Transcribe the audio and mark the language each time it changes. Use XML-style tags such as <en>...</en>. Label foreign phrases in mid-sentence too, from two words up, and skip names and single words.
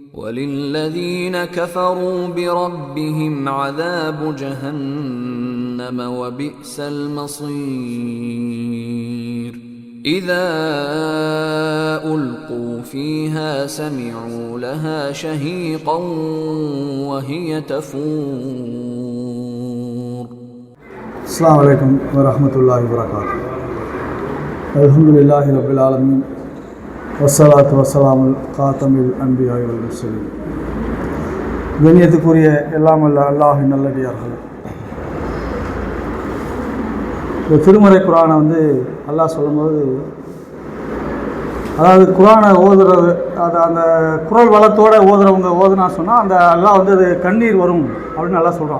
<ar>وَلِلَّذِينَ كَفَرُوا بِرَبِّهِمْ عَذَابُ جَهَنَّمَ وَبِئْسَ الْمَصِيرُ إِذَا أُلْقُوا فِيهَا سَمِعُوا لَهَا شَهِيقًا وَهِيَ تَفُورُ. السلام عليكم ورحمة الله وبركاته. الحمد لله رب العالمين والصلاة والسلام خاتم الأنبياء والمرسلين.</ar> <ta>கண்ணியத்துக்குரிய எல்லாம் அல்ல அல்லாஹின் நல்லடியார்கள், இந்த திருமறை குரானை அல்லாஹ் சொல்லும்போது, அதாவது குரானை ஓதுறது, அது அந்த குரல் வளத்தோடு ஓதுறவங்க ஓதுனா சொன்னால் அந்த அல்லாஹ் அது கண்ணீர் வரும் அப்படின்னு நல்லா சொல்கிறான்.</ta>